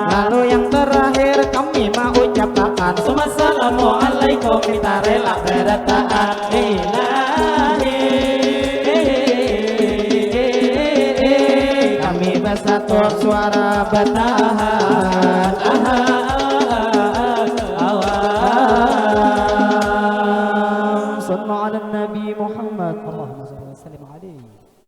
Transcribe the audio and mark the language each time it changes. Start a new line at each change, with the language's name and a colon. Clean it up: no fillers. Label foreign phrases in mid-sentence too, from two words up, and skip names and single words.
Indonesian: lalu yang terakhir kami mau ucapkan Assalamualaikum kita rela bertahan ilahi kami bersatup suara bertahan
Arabic: صلى الله على نبي محمد اللهم صل وسلم عليه